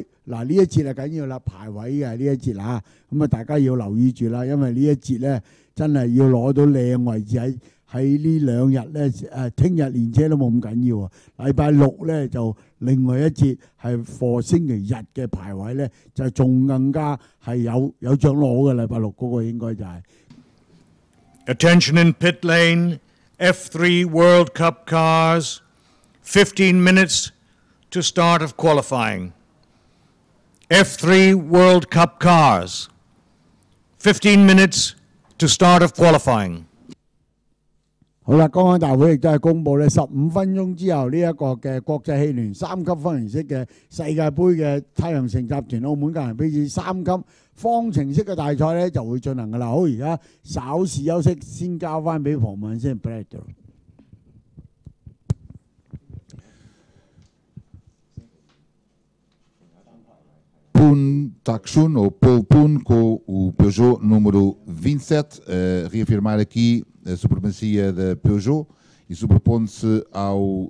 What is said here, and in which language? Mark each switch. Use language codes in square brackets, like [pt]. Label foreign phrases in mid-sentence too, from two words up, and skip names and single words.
[yue] 嗱，呢一節係緊要啦，排位嘅呢一節嚇，咁啊大家要留意住啦，因為呢一節咧真係要攞到靚位置喺呢兩日咧，聽日練車都冇咁緊要啊。禮拜六咧就另外一節係for星期日嘅排位咧，就仲更加係有獎攞嘅。禮拜六嗰個應該就係。 [en] Attention in pit lane, F3 World Cup cars, 15 minutes to start of qualifying. F3 World Cup cars, 15 minutes to start of qualifying. [yue] 好啦，剛剛大會亦都係公佈咧，15分鐘之後呢一個嘅國際汽聯3級方程式嘅世界盃嘅太陽城集團澳門格蘭披治3級方程式嘅大賽咧就會進行㗎啦。好，而家稍事休息，先交翻俾旁問先 Brad。 [pt] Pun Takshun, ou Paul Pun, com o Peugeot número 27, reafirmar aqui a supremacia da Peugeot e sobrepondo-se ao